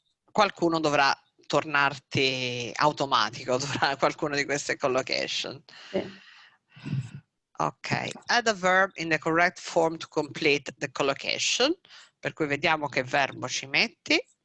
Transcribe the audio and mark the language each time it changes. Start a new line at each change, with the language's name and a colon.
Italian: Qualcuno dovrà tornarti automatico, qualcuno di queste collocation. Ok.
English: Add a verb in the correct form to complete the collocation.
Italian: Per cui vediamo che verbo ci metti.